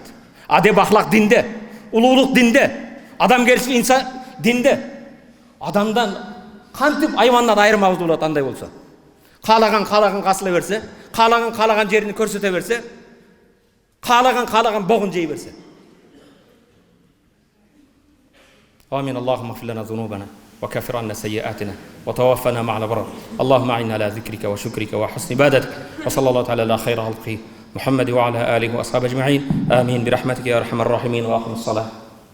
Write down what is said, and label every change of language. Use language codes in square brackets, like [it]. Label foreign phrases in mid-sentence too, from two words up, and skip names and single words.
[ky] Адеп ахлак динде, улуулук динде, адамгерчилик инсан динде. Адамдан кантип айвандан айырмабыз болот андай болсо. Каалаган касыла берсе, каалаган жерин көрсөтө берсе, каалаган богун жей берсе. Амин. [ar] اللهم اغفر لنا ذنوبنا وكفر عنا سيئاتنا وتوفنا مع الأبرار. اللهم أعنا على ذكرك وشكرك وحسن عبادتك. وصلى الله تعالى على خير خلقه محمد وعلى آله وأصحابه أجمعين آمين برحمتك يا أرحم الراحمين وأقم الصلاة